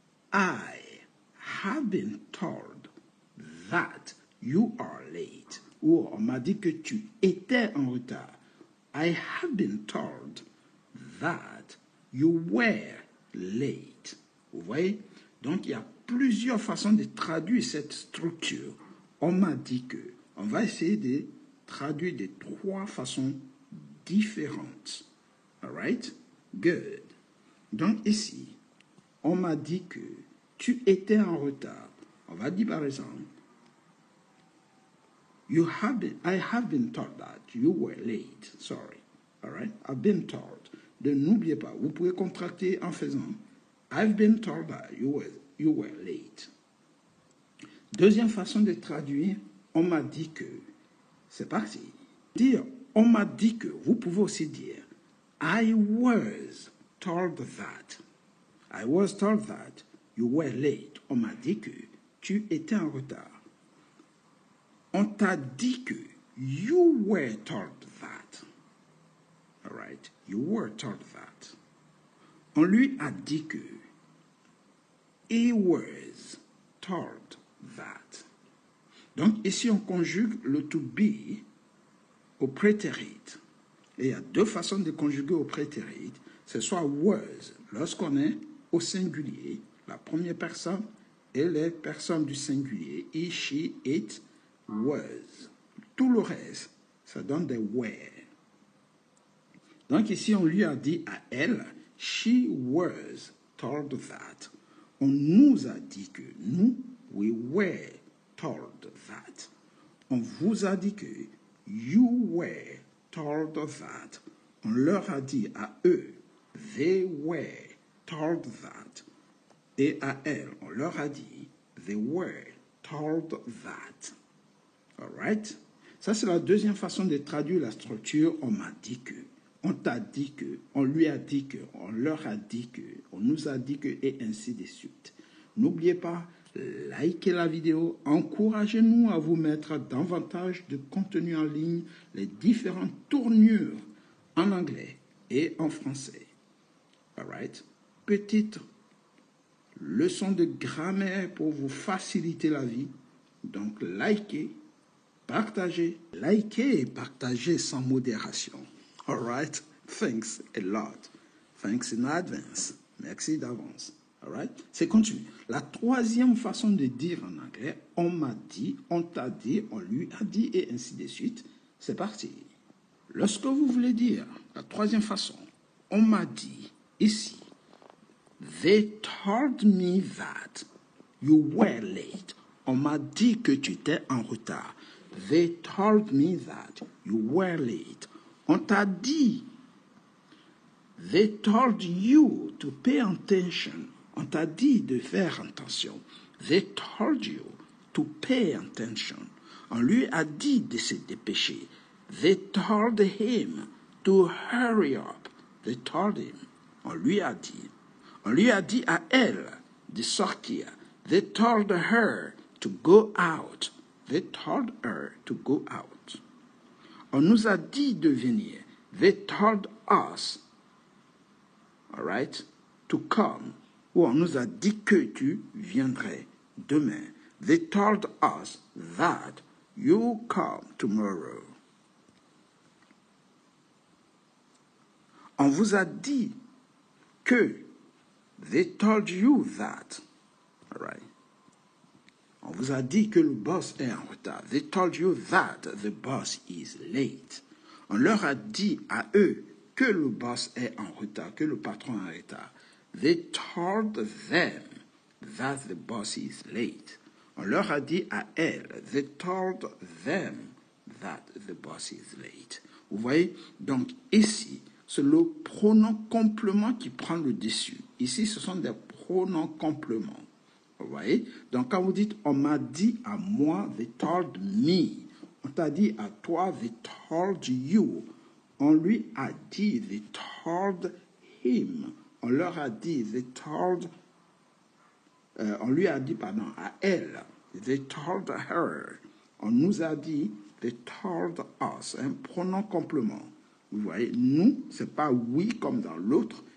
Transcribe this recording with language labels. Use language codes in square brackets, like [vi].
[en] I have been told that you are late. [fr] Ou on m'a dit que tu étais en retard. [en] I have been told that you were late. [fr] Vous voyez? Donc, il y a plusieurs façons de traduire cette structure. On m'a dit que. On va essayer de traduire de 3 façons différentes. [en] All right? Good. [fr] Donc, ici, on m'a dit que tu étais en retard. On va dire par exemple, [en] I have been told that you were late. Sorry. All right? I've been told. [fr] N'oubliez pas, vous pouvez contracter en faisant [en] I've been told that you were late. [fr] Deuxième façon de traduire, on m'a dit que. C'est parti. Dire on m'a dit que, vous pouvez aussi dire [en] I was told that. I was told that you were late. [fr] On m'a dit que tu étais en retard. On t'a dit que [en] you were told that. All right? You were told that. [fr] On lui a dit que [en] he was told that. [fr] Donc ici on conjugue le to be au prétérit. Et il y a 2 façons de conjuguer au prétérit. C'est soit was, lorsqu'on est au singulier, la première personne, et les personnes du singulier, [en] he, she, it, was. [fr] Tout le reste, ça donne des were. Donc ici, on lui a dit à elle, [en] she was told that. [fr] On nous a dit que nous, [en] we were told that. [fr] On vous a dit que [en] you were told that. [fr] On leur a dit à eux, [en] they were told that. [fr] Et à elles, on leur a dit, [en] they were told that. All right? [fr] Ça, c'est la deuxième façon de traduire la structure. On m'a dit que, on t'a dit que, on lui a dit que, on leur a dit que, on nous a dit que, et ainsi de suite. N'oubliez pas, likez la vidéo, encouragez-nous à vous mettre davantage de contenu en ligne, les différentes tournures en anglais et en français. [en] All right? [fr] Petite leçon de grammaire pour vous faciliter la vie. Donc, likez, partagez. Likez et partagez sans modération. [en] All right? Thanks a lot. Thanks in advance. [fr] Merci d'avance. [en] All right? [fr] C'est continu. La troisième façon de dire en anglais, on m'a dit, on t'a dit, on lui a dit, et ainsi de suite. C'est parti. Lorsque vous voulez dire la troisième façon, on m'a dit, ici, [en] they told me that you were late. [fr] On m'a dit que tu étais en retard. [en] They told me that you were late. [fr] On t'a dit. [en] They told you to pay attention. [fr] On t'a dit de faire attention. [en] They told you to pay attention. [fr] On lui a dit de se dépêcher. [en] They told him to hurry up. They told him. [fr] On lui a dit. On lui a dit à elle de sortir. [en] They told her to go out. They told her to go out. [fr] On nous a dit de venir. [en] They told us, all right, to come. [fr] Ou on nous a dit que tu viendrais demain. [en] They told us that you come tomorrow. [fr] On vous a dit que. [en] They told you that. All right. [fr] On vous a dit que le boss est en retard. [en] They told you that the boss is late. [fr] On leur a dit à eux que le boss est en retard, que le patron est en retard. [en] They told them that the boss is late. [fr] On leur a dit à elles. [en] They told them that the boss is late. [fr] Vous voyez? Donc ici, c'est le pronom complément qui prend le dessus. Ici, ce sont des pronoms compléments. Vous voyez? Donc, quand vous dites « on m'a dit à moi »,« [en] they told me [fr] », on t'a dit à toi « [en] they told you [fr] », on lui a dit « [en] they told him [fr] », on leur a dit « they told », on lui a dit, pardon, à elle « [en] they told her [fr] », on nous a dit « [en] they told us [fr] », un pronom complément. Vous voyez, nous, ce n'est pas oui comme dans l'autre,